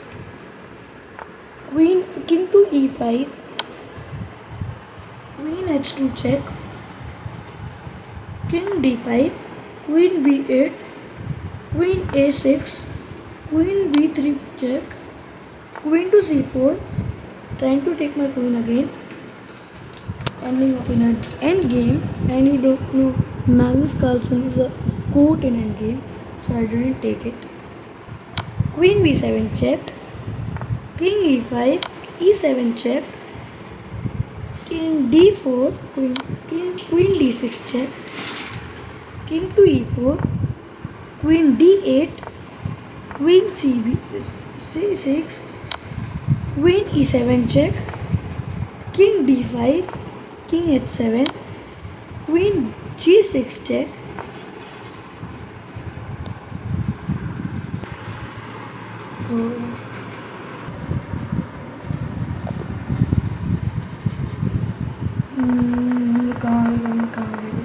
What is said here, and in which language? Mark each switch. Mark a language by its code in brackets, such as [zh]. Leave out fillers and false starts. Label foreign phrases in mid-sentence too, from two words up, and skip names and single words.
[en] king to e5, queen h2 check, king d5, queen b8, queen a6, queen b3 check, queen to c4, trying to take my queen again, ending up in an end game. And you don't know, Magnus Carlsen is a goat in end game, so I didn't take it. Queen b7 check, king e5, e7 check, king d4, queen d6 check, king to e4, queen d8, queen c6, queen e7 check, king d5, king h7, queen g6 check, [hi] हम कहाँ गए?